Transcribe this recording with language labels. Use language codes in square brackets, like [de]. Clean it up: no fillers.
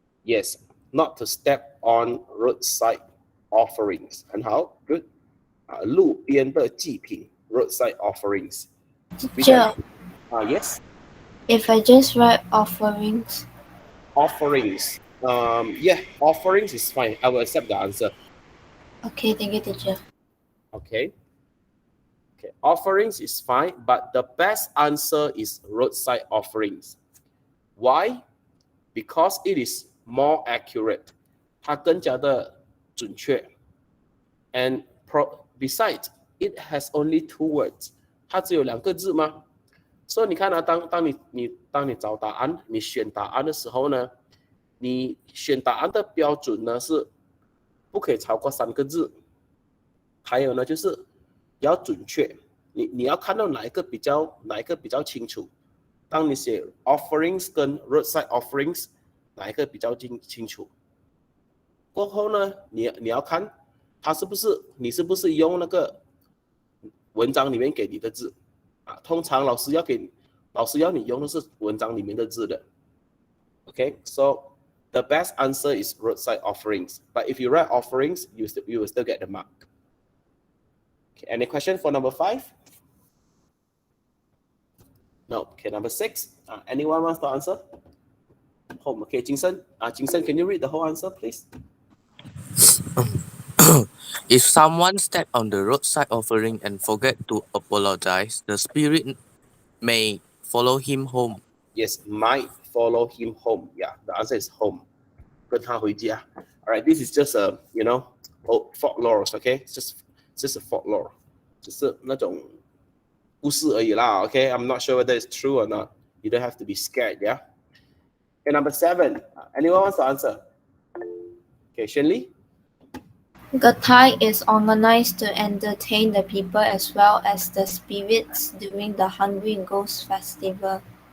[en] Yes, not to step on roadside offerings. [zh] 很好 [en] good. [zh] 路边的祭品 [en] roadside offerings. Teacher, Yes. if I just write offerings. Offerings. Yeah, offerings is fine. I will accept the answer. Okay, thank you, teacher. Okay. Okay, offerings is fine, but the best answer is roadside offerings. Why? Because it is more accurate. [zh] 它更加的准确. [en] And besides, it has only 2 words. [zh] 它只有2个字吗？所以你看啊，当你找答案，你选答案的时候呢，你选答案的标准呢是不可以超过3个字，还有呢就是要准确，你要看到哪一个比较清楚。当你写 offerings 跟 roadside offerings 哪一个比较清楚？过后呢，你要看你是不是用那个文章里面给你的字。通常老师要你用的是文章里面的字的。 [en] Okay, so the best answer is roadside offerings. But if you write offerings, you will still get the mark. Okay, any question for number 5? No. Okay, number 6. Anyone wants to answer? Home. Okay, Jingsen. Jingsen, can you read the whole answer, please? If someone step on the roadside offering and forget to apologize, the spirit may follow him home. Yes, might follow him home. Yeah, the answer is home. [zh] 跟他回家. [en] All right, this is just a folklore, okay? It's just a folklore. [zh] 只是那种故事而已啦, okay? [en] I'm not sure whether it's true or not. You don't have to be scared, yeah? Okay, number 7. Anyone wants to answer? Okay, Shenli? Gatai is organized to entertain the people as well as the spirits during the Hungry Ghost Festival.